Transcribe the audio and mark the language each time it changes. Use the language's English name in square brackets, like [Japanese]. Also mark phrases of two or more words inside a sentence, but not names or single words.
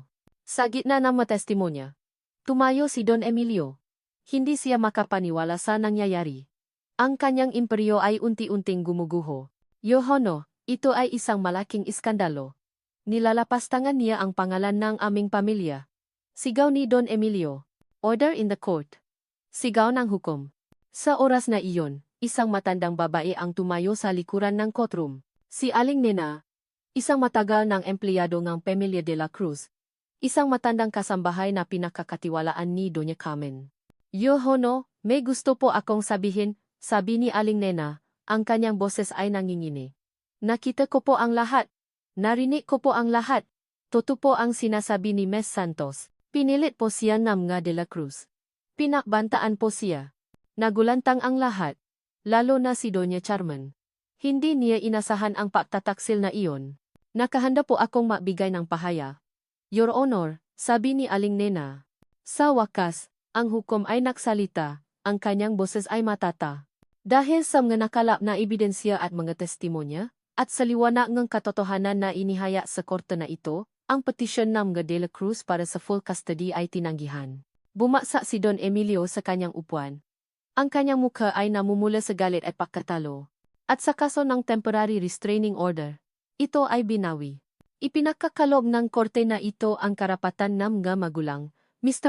[Filipino] Sa gitna ng matestimonya, tumayo si Don Emilio. Hindi siya makapaniwala sa nangyayari. Ang kanyang imperyo ay unti-unting gumuguho. Yohono, ito ay isang malaking iskandalo. Nilalapastangan niya ang pangalan ng aming pamilya. Sigaw ni Don Emilio. [English] Order in the court. [Filipino] Sigaw ng hukom. Sa oras na iyon, isang matandang babae ang tumayo sa likuran ng courtroom. Si Aling Nena, isang matagal ng empleyado ng Pamilya de la Cruz. Isang matandang kasambahay na pinakakatiwalaan ni Doña Carmen. Yohono, may gusto po akong sabihin, sabi ni Aling Nena, ang kanyang boses ay nangingini. Nakita ko po ang lahat. Narinig ko po ang lahat. Totoo po ang sinasabi ni Ms. Santos. Pinilit po siya ng mga de la Cruz. Pinakbantaan po siya. Nagulantang ang lahat. Lalo na si Doña Carmen. Hindi niya inasahan ang pagtataksil na iyon. Nakahanda po akong magbigay ng pahaya. [English] Your Honor, [Filipino] sabi ni Aling Nena. Sa wakas, ang hukom ay nagsalita, ang kanyang boses ay matata. Dahil sa mga nakalap na ebidensya at mga testimonya, at sa liwanag ng katotohanan na inihaya sa korte na ito, ang petisyon ng mga de la Cruz para sa [English] full custody [Filipino] ay tinanggihan. Bumagsak si Don Emilio sa kanyang upuan. Ang kanyang mukha ay namumula sa galit at pagkatalo. At sa kaso ng [English] temporary restraining order, [Filipino] ito ay binawi. Ipinakakalob ng korte na ito ang karapatan ng mga magulang, Mr.